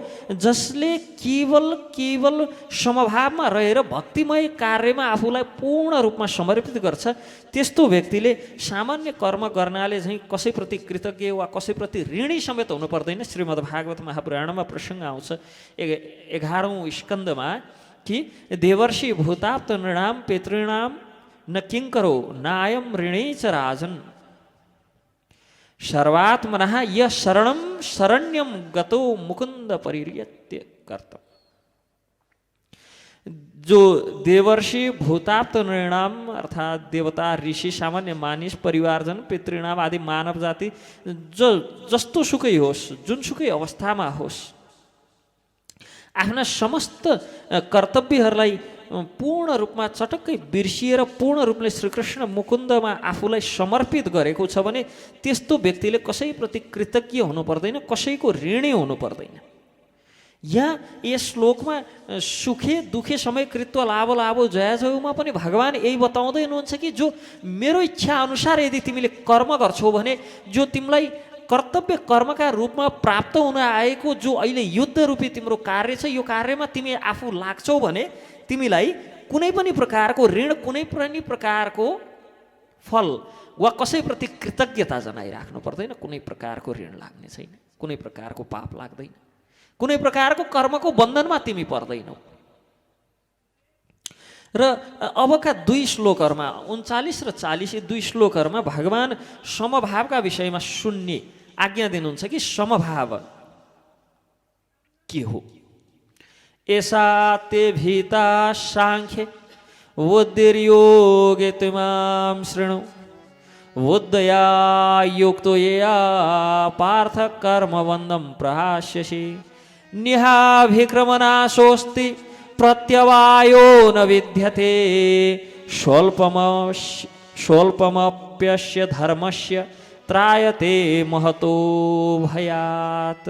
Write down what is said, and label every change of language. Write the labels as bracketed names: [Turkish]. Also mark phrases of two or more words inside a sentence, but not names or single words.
[Nepali] जसले केवल समभावमा रहेर भक्तिमय कार्यमा आफूलाई पूर्ण रूपमा समर्पित गर्छ, त्यस्तो व्यक्तिले सामान्य कर्म गर्नाले चाहिँ कसैप्रति कृतज्ञ वा कसैप्रति ऋणी समेत हुनु पर्दैन। श्रीमद् भागवत महापुराणमा प्रसङ्ग आउँछ 11औं स्कन्धमा कि [Sanskrit] देवर्षि भूताप्त नृणाम पितॄणाम न किङ्करो नायम ऋणे च राजन सर्वात्मनः य शरणं शरण्यं गतो मुकुंद परिर्यत्य कर्तव्य। [Nepali] जो [Sanskrit] देवर्षि भूताप्त नृणाम [Nepali] अर्थात देवता ऋषि सामान्य मानिस परिवारजन पितृणाम आदि मानव जाति जस्तो सुकै होस् जुनसुकै अवस्थामा होस्, आफ्ना समस्त कर्तव्यहरूलाई पूर्ण रूपमा चटक्कै बिर्सिएर पूर्ण रूपले श्रीकृष्ण मुकुन्दमा आफूलाई समर्पित गरेको छ भने त्यस्तो व्यक्तिले कसैप्रति कृतज्ञ हुनु पर्दैन, कसैको ऋणी हुनु पर्दैन। यहाँ यस श्लोकमा [Sanskrit] सुखे दुखे समय कृत्व लाभ लाभो जया जयौमा [Nepali] पनि भगवान् यही बताउँदै हुनुहुन्छ कि जो मेरो इच्छा अनुसार यदि तिमीले कर्म गर्छौ भने, जो तिमीलाई कर्तव्य कर्मका रूपमा प्राप्त हुन आएको जो अहिले युद्ध रूपी तिम्रो कार्य छ, यो कार्यमा तिमी आफू लाग्छौ भने तिमीलाई कुनै पनि प्रकारको ऋण, कुनै पनि प्रकारको फल वा कसैप्रति कृतज्ञता जनाइराख्नु पर्दैन। कुनै प्रकारको ऋण लाग्ने छैन, कुनै प्रकारको पाप लाग्दैन, कुनै प्रकारको कर्मको बन्धनमा तिमी पर्दैनौ। र अबका 2 श्लोकहरूमा 39 र 40 यी 2 श्लोकहरूमा भगवान् समभावका विषयमा सुन्ने आज्ञा दिनुहुन्छ कि समभाव के हो। [Sanskrit] ऐसा ते भीता सांख्ये बुद्धिर्योगे त्वमां शृणु बुद्धया युक्तो येया पार्थ कर्मबन्धं प्रहास्यसि निहाभिक्रमनाशोऽस्ति प्रत्यवायो न विद्यते स्वल्पमप्यस्य धर्मस्य त्रायते महतो भयात्।